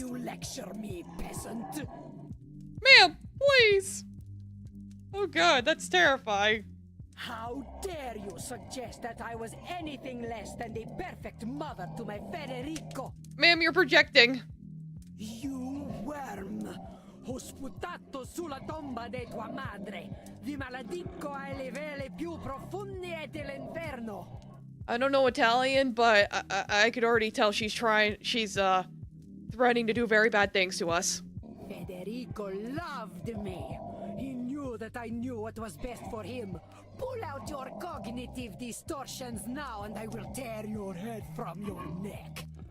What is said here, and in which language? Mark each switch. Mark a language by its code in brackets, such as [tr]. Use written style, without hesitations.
[en] You lecture me, peasant. Ma'am, please. Oh god, that's terrifying. How dare you suggest that I was anything less than the perfect mother to my Federico? Ma'am, you're projecting. You worm! [it] Ho sputato sulla tomba di tua madre. Vi maledico ai livelli più profondi dell'inferno. [en] I don't know Italian, but I could already tell she's threatening to do very bad things to us. Federico loved me. He knew that I knew what was best for him. Pull out your cognitive distortions now and I will tear your head from your neck.